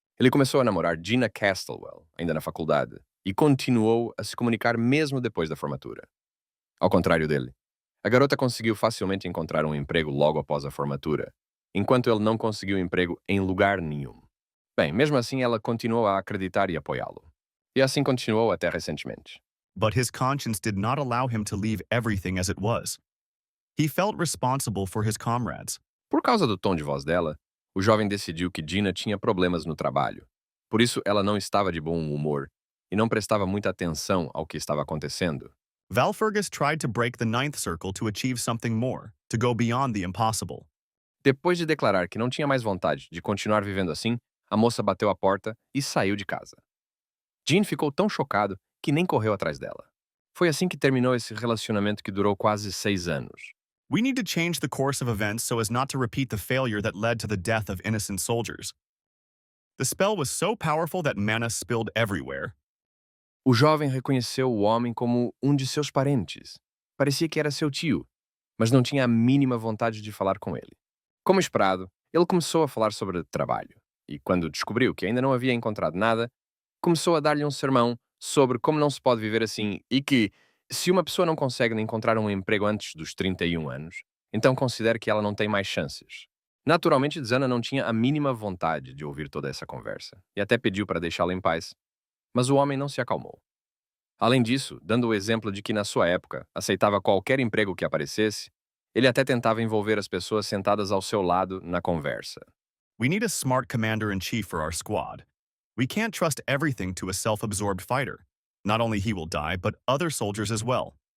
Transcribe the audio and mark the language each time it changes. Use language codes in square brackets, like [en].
[pt] Ele começou a namorar Gina Castlewell, ainda na faculdade, e continuou a se comunicar mesmo depois da formatura. Ao contrário dele, a garota conseguiu facilmente encontrar um emprego logo após a formatura, enquanto ele não conseguiu emprego em lugar nenhum. Bem, mesmo assim ela continuou a acreditar e apoiá-lo. E assim continuou até recentemente. [en] But his conscience did not allow him to leave everything as it was. He felt responsible for his comrades. [pt] Por causa do tom de voz dela, o jovem decidiu que Gina tinha problemas no trabalho. Por isso, ela não estava de bom humor e não prestava muita atenção ao que estava acontecendo. [en] Valfergus tried to break the ninth circle to achieve something more, to go beyond the impossible. [pt] Depois de declarar que não tinha mais vontade de continuar vivendo assim, a moça bateu a porta e saiu de casa. Jean ficou tão chocado que nem correu atrás dela. Foi assim que terminou esse relacionamento que durou quase 6 anos. [en] We need to change the course of events so as not to repeat the failure that led to the death of innocent soldiers. The spell was so powerful that mana spilled everywhere. [pt] O jovem reconheceu o homem como um de seus parentes. Parecia que era seu tio, mas não tinha a mínima vontade de falar com ele. Como esperado, ele começou a falar sobre trabalho, e quando descobriu que ainda não havia encontrado nada, começou a dar-lhe um sermão sobre como não se pode viver assim e que, se uma pessoa não consegue encontrar um emprego antes dos 31 anos, então considere que ela não tem mais chances. Naturalmente, Zana não tinha a mínima vontade de ouvir toda essa conversa, e até pediu para deixá-la em paz, mas o homem não se acalmou. Além disso, dando o exemplo de que na sua época aceitava qualquer emprego que aparecesse, ele até tentava envolver as pessoas sentadas ao seu lado na conversa. [en] We need a smart commander-in-chief for our squad. We can't trust everything to a self-absorbed fighter. Not only he will die, but other soldiers as well.